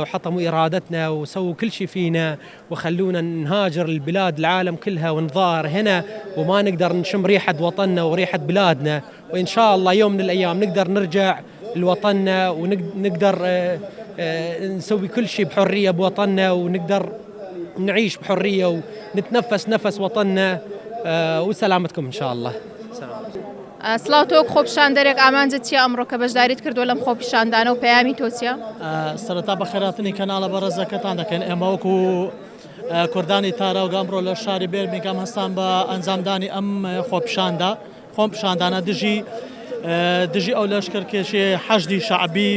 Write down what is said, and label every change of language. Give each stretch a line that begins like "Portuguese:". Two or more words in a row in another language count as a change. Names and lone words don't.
Arabic: وحطموا إرادتنا وسووا كل شيء فينا وخلونا نهاجر البلاد العالم كلها ونظاهر هنا وما نقدر نشم ريحة وطننا وريحة بلادنا، وإن شاء الله يوم من الأيام نقدر نرجع لوطننا ونقدر نسوي كل شيء بحرية بوطننا ونقدر نعيش بحرية ونتنفس نفس وطننا وسلامتكم إن شاء الله.
Central Kurdish: سڵاو تۆ خۆپیشاندەرێک ئامانجت چیە ئەمڕۆ کە بەشداریت کردو لەم خۆپیشاندانە و پەیامی تۆ چیە؟ سەرەتا بە خێراتنی کەناڵە بەڕێزەکەتان دەکەن. ئێمە وەکو کوردانی تاراوگە ئەمڕۆ لە شاری بێرمینگام هەستان بە ئەنجامدانی ئەم خۆپیشاندانە دژی ئەو لەشکرکێشێ حەشدی شەعبی